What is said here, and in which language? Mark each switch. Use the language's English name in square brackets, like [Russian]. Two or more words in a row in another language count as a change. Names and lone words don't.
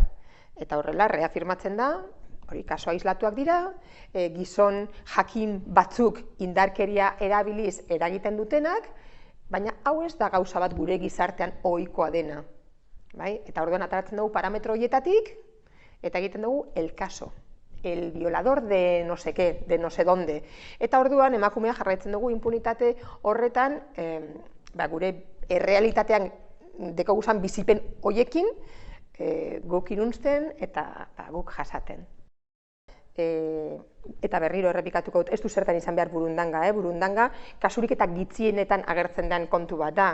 [Basque] Eta horrela, reafirmatzen da, hori kaso aislatuak dira, gizon jakin batzuk indarkeria erabiliz eragiten dutenak, baina hau ez da gauza bat gure gizartean ohikoa dena. Eta orduan ataratzen dugu parametro horietatik, eta egiten dugu [Spanish] el caso, el violador de no sé qué, de no sé dónde. [Basque] Eta orduan emakumea jarraitzen dugu impunitate horretan, gure errealitatean dekoguzan bizipen horiekin, guk iruntzen eta guk jasaten. Eta berriro errepikatuko dut, ez du zertan izan behar burundanga, burundanga kasurik eta gitzienetan agertzen den kontu bat da.